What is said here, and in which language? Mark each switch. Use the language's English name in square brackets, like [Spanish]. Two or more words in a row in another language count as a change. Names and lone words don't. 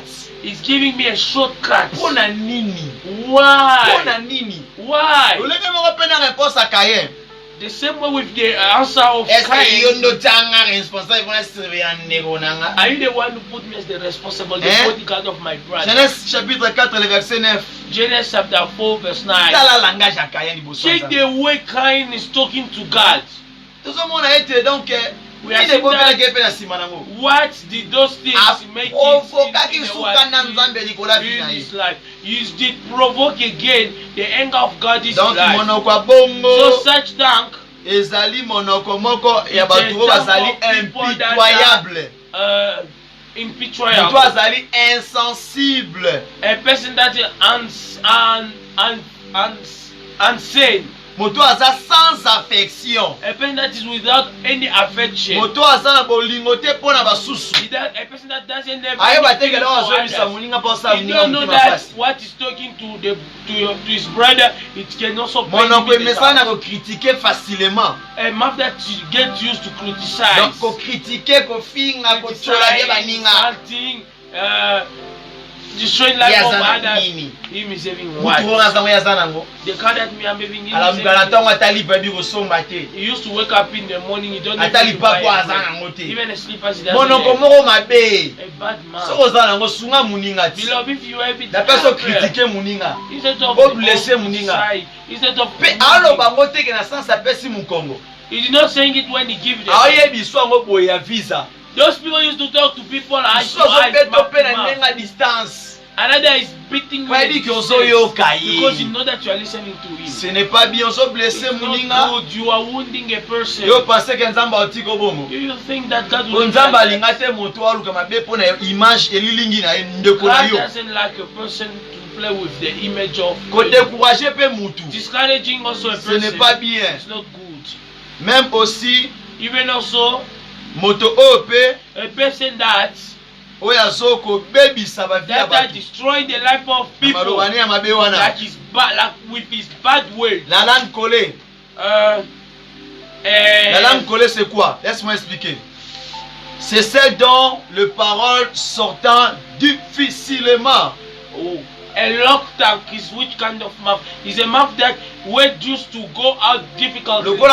[English] He's giving me a shortcut. Why? Why? The same way with the answer of Cain. Are you the one who put me as the responsible, the bodyguard of my brother? [French] Genèse chapitre 4, le verset 9. [English] Genesis chapter 4, verse 9. Check the way Cain is talking to God. We are saying that what did those things make it in his life? You did provoke again the anger of God in his life. So such tank [French] is impitoyable, insensible, [English] a person that is insane. [Lingala] Moto aza [French] sans affection. [English] A person that is without any affection. [Lingala] Moto aza na bolingo te pona basusu. [English] A person that doesn't have anything for others. You don't know that what is talking to his brother, it can also bring him in the house. [French] Critiquer facilement. [English] A mouth that gets used to criticize. [Lingala] Donc ko critiquer ko finga ko chola de baninga. [English] Destroying life of others. Him is having what? The car that me am having. He used to wake up in the morning. He don't even buy even a slippers. He doesn't have. A bad man. Beloved, if you have it, instead of he did not saying it when he gave it. Those people used to talk to people as distance. Another is repeating what he says because you know that you are listening to him. [French] Ce n'est pas bien. [Lingala] Ozo blesser muninga. [English] You are wounding a person. [Lingala] Yo [French] pensez que [Lingala] Nzamba otiko bomo. [English] You think that God will [Lingala] Nzamba alinga te moto aluka mabe pona image elilingi na ndeko na yo. [English] God doesn't like a person to play with the image of. [Lingala] Ko décourager pe mutu. [English] Discouraging also a person. [French] Ce n'est pas bien. [English] It's not good. [French] Même aussi, [English] even also, [Lingala] moto ope. [English] A person that. That are destroying the life of people. That is bad, like with his bad words. [French] La langue collée. La langue collée, c'est quoi? Laisse-moi expliquer. C'est celle dont le parole sortant difficilement. Oh. [English] A locked tongue is which kind of mouth? Is a mouth that word used to go out difficultly.